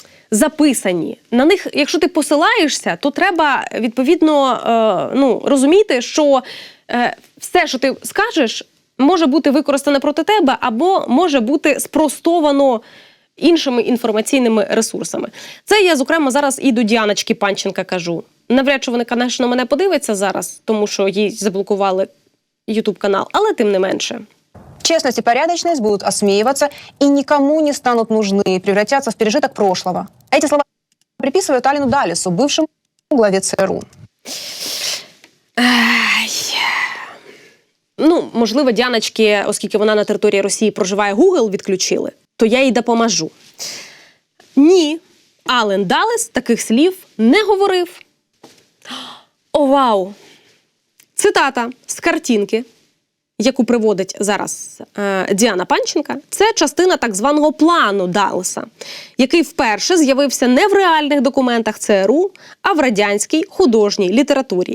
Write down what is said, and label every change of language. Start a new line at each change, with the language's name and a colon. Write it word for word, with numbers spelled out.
Ukrainian: записані. На них, якщо ти посилаєшся, то треба, відповідно, е, ну, розуміти, що е, все, що ти скажеш, може бути використане проти тебе або може бути спростовано іншими інформаційними ресурсами. Це я, зокрема, зараз і до Діаночки Панченка кажу. Навряд чи вона, звісно, мене подивиться зараз, тому що їй заблокували YouTube-канал, але тим не менше.
Russian: Честность и порядочность будут осмеиваться и никому не станут нужны, превратятся в пережиток прошлого. Эти слова приписывают Алину Даллесу, бывшему главе ЦРУ.
Ukrainian: Ну, можливо, Діаночки, оскільки вона на території Росії проживає, Google відключили. то я їй допоможу. Ні, Ален Даллес таких слів не говорив. О, вау! Цитата з картинки, яку приводить зараз е, Діана Панченка, це частина так званого плану Даллеса, який вперше з'явився не в реальних документах ЦРУ, а в радянській художній літературі.